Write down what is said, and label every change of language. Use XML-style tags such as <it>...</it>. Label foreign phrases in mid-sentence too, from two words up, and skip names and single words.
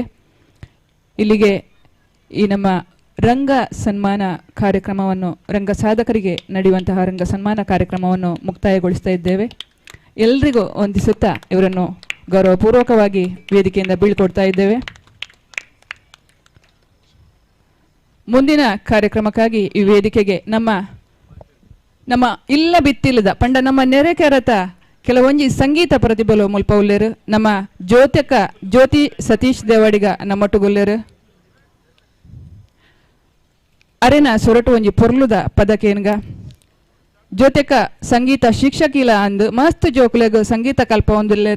<kn>ಇಲ್ಲಿಗೆ ಈ ನಮ್ಮ ರಂಗ ಸನ್ಮಾನ ಕಾರ್ಯಕ್ರಮವನ್ನು, ರಂಗ ಸಾಧಕರಿಗೆ ನಡೆಯುವಂತಹ ರಂಗ ಸನ್ಮಾನ ಕಾರ್ಯಕ್ರಮವನ್ನು ಮುಕ್ತಾಯಗೊಳಿಸ್ತಾ ಇದ್ದೇವೆ. ಎಲ್ರಿಗೂ ವಂದಿಸುತ್ತಾ ಇವರನ್ನು ಗೌರವಪೂರ್ವಕವಾಗಿ ವೇದಿಕೆಯಿಂದ ಬೀಳ್ಕೊಡ್ತಾ ಇದ್ದೇವೆ. ಮುಂದಿನ ಕಾರ್ಯಕ್ರಮಕ್ಕಾಗಿ ಈ ವೇದಿಕೆಗೆ</kn> <tcy>ನಮ್ಮ ಇಲ್ಲ ಬಿತ್ತಿಲ್ಲದ ಪಂಡ ನಮ್ಮ ನೆರೆಕೆರತ ಕೆಲವೊಂಜಿ ಸಂಗೀತ ಪ್ರತಿಭಲು ಮುಲ್ಪವುಲ್ಲೇರು. ನಮ್ಮ ಜ್ಯೋತಿ ಸತೀಶ್ ದೇವಾಡಿಗ ನಮ್ಮೊಟ್ಟುಗುಲ್ಲೇರು. ಅರೆನ ಸೊರಟು ಒಂಜಿ ಪೊರ್ಲುದ ಪದಕೇನ್ಗ ಜೊತೆಕ ಸಂಗೀತ ಶಿಕ್ಷಕಿಲ ಅಂದು ಮಸ್ತ್ ಜೋಕುಲೆಗ್ ಸಂಗೀತ ಕಲ್ಪ ಒಂದುಲ್ಲೇರು.</tcy>